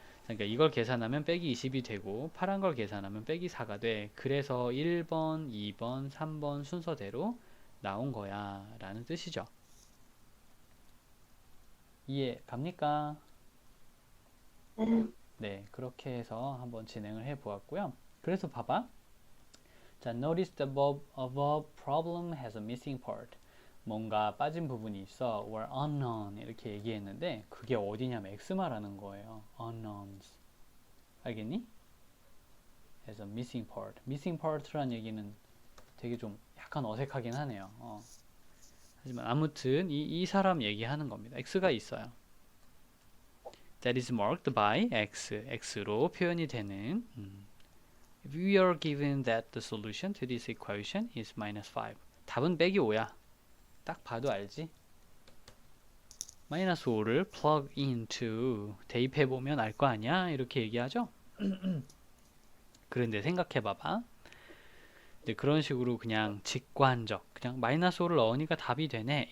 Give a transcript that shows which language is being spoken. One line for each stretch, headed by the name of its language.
Korean: 그러니까 이걸 계산하면 빼기 20이 되고 파란 걸 계산하면 빼기 4가 돼. 그래서 1번, 2번, 3번 순서대로 나온 거야 라는 뜻이죠. 이해 갑니까? 네. 네, 그렇게 해서 한번 진행을 해 보았고요. 그래서 봐봐.
English: 자, notice the above problem has a missing part.
Korean: 뭔가 빠진 부분이 있어. or unknown 이렇게 얘기했는데 그게 어디냐면 x 말하는 거예요.
English: unknowns. 알겠니? has a missing part.
Korean: missing part란 얘기는 되게 좀 약간 어색하긴 하네요. 하지만 아무튼 이 사람 얘기하는 겁니다. x가 있어요.
English: that is marked by x로 표현이 되는 If we are given that the solution to this equation is minus 5.
Korean: 답은 빼기 5야. 딱 봐도 알지? 마이너스 5를 plug into 대입해보면 알 거 아니야? 이렇게 얘기하죠? 그런데 생각해봐봐. 근데 그런 식으로 그냥 직관적, 그냥 마이너스 5를 넣으니까 답이 되네.